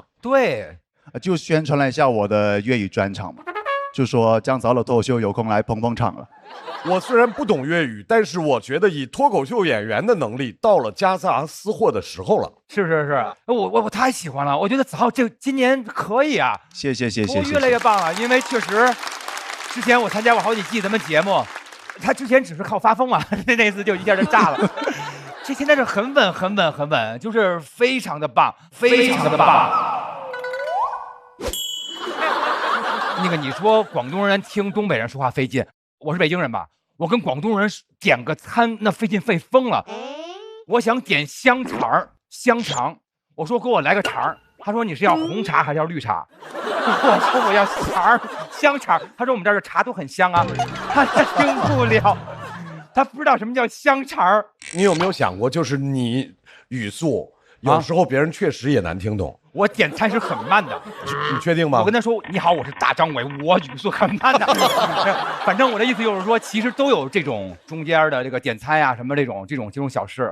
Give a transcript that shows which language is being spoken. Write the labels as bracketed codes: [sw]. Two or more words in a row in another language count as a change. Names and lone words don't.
[zh] 對，就宣傳了一下我的粵語專場嘛，就說姜子浩的脱口秀有空來捧捧場了。我雖然不懂粵語，但是我覺得以脱口秀演員的能力，到了夾雜私貨的時候了。是，我太喜歡了，我覺得子浩今年可以啊。謝謝。我越來越棒了，因為確實，之前我參加過好幾季咱們節目，他之前只是靠發瘋嘛，那次就一下就炸了。這現在是很穩，就是非常的棒，非常的棒。那個你說廣東人聽東北人說話費勁，我是北京人吧？我跟廣東人點個餐那費勁費瘋了。我想點香腸，我說給我來個腸，他說你是要紅茶還是要綠茶？我說我要香腸，他說我們這兒的茶都很香啊，他聽不了。他不知道什麼叫香腸。你有沒有想過，就是你語速有时候别人确实也难听懂。我点餐是很慢的，你确定吗？我跟他说你好，我是大张伟，我语速很慢的。反正我的意思就是说，其实都有这种中间的这个点餐呀、什么这种小事。